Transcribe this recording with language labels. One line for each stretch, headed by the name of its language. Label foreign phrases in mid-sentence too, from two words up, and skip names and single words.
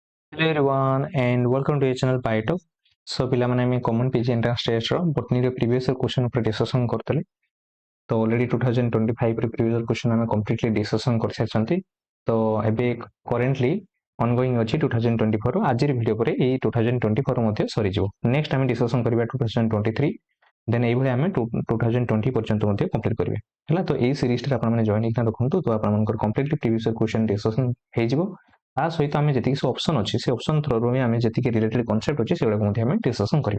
English: Hello everyone and welcome to your channel Pyto.
Odia: So ପିଲାମାନେ ଆମେ
English: common PG entrance test
Odia: ର botany ର
English: previous question
Odia: ଉପରେ discussion କରୁଥିଲେ। ତ already 2025 ରେ
English: previous question
Odia: ଆମେ
English: completely discussion
Odia: କରିସାରିଛନ୍ତି। ତ ଏବେ
English: currently ongoing
Odia: ଅଛି 2024 ର ଆଜିର ଭିଡ଼ିଓ ପରେ ଏଇ 2024 ମଧ୍ୟ ସରିଯିବ। ନେକ୍ସଟ ଆମେ discussion କରିବା 2023 ଦେନ୍ ଏଇଭଳି ଆମେ 2020 ପର୍ଯ୍ୟନ୍ତ ମଧ୍ୟ କମ୍ପ୍ଲିଟ୍ କରିବେ ହେଲା। ତ ଏଇ ସିରିଜରେ ଆପଣମାନେ ଜଏନ୍ ହେଇକିନା ଦେଖନ୍ତୁ ତ ଆପଣଙ୍କର
English: completely previous question discussion
Odia: ହେଇଯିବ। ତା ସହିତ ଆମେ ଯେତିକି ସବୁ ଅପସନ୍ ଅଛି ସେ ଅପସନ୍ ଥ୍ରୋରୁ ହିଁ ଆମେ ଯେତିକି
English: related concept
Odia: ଅଛି ସେଗୁଡ଼ାକୁ ମଧ୍ୟ ଆମେ ଡିସ୍କସନ୍ କରିବା।